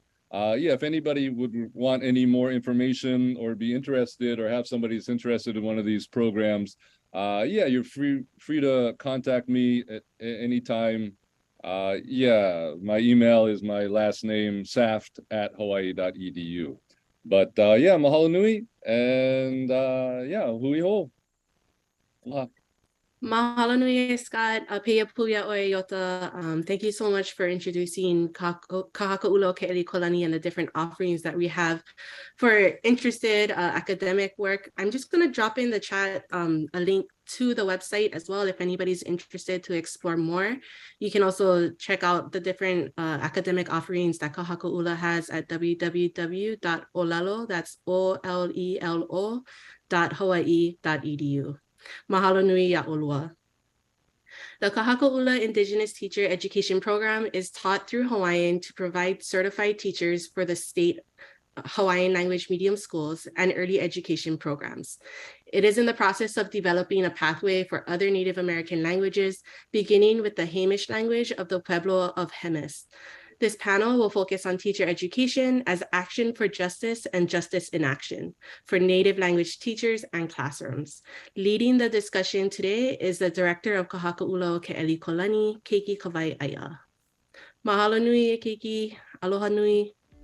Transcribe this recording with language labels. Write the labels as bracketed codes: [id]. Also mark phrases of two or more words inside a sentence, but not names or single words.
[en] Yeah, if anybody would want any more information or be interested or have somebody who's interested in one of these programs, yeah, you're free to contact me at any time. Yeah, my email is my last name, saft@hawaii.edu. But yeah, [haw] mahalo nui, [en] and yeah, [haw] hui hou. Mahalo nui, Scott. Pea puya oe yota. [en] Thank you so much for introducing Kahaka ʻUla O Keʻelikōlani and the different offerings that we have for interested academic work. I'm just going to drop in the chat a link to the website as well if anybody's interested to explore more. You can also check out the different academic offerings that Kahaka ʻUla has at www.ʻŌlelo, that's OLELO.hawaii.edu. [haw] Mahalo nui ya ʻolua. [en] The Kahaka ʻUla Indigenous Teacher Education Program is taught through Hawaiian to provide certified teachers for the state Hawaiian language medium schools and early education programs. It is in the process of developing a pathway for other Native American languages, beginning with the Hamish language of the Pueblo of Jemez. This panel will focus on teacher education as action for justice and justice in action for Native language teachers and classrooms. Leading the discussion today is the director of Kahaka ʻUla O Keʻelikōlani, Keiki Kawaiʻaia. [haw] Mahalo nui e Keiki, aloha nui.